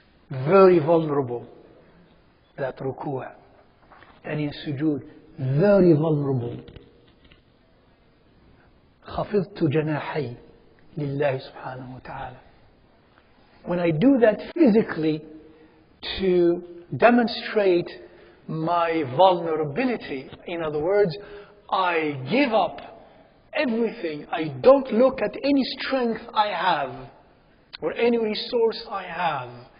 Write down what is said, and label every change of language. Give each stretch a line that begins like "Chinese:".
English: Very vulnerable, that ruku'. And in sujood, very vulnerable.
Arabic: خفضت جناحي لله سبحانه وتعالى.
English: When I do that physically to demonstrate my vulnerability, in other words, I give up everything. I don't look at any strength I have or any resource I have.